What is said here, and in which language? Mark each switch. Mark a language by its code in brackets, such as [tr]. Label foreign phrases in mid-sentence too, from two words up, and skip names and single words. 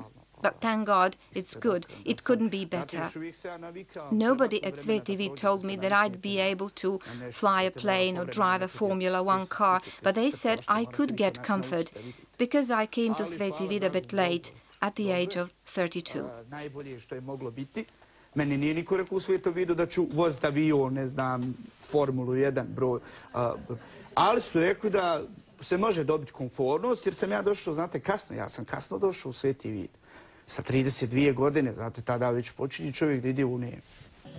[en] But thank God, it's good. It couldn't be better. Nobody at Sveti told me that I'd be able to fly a plane or drive a Formula 1 car, but they said I could get comfort because I came to Sveti a bit late, at the age of 32. [bs] Meni nije niko rekao u Svetom vidu da ću voziti avion, ne znam, Formulu 1 broj. Ali su rekli da se može dobiti konfornost, jer sam ja došao, znate, kasno. Ja sam kasno došao u Sveti vid. Sa 32 godine, znate, tada već počinje čovjek da ide u nebo.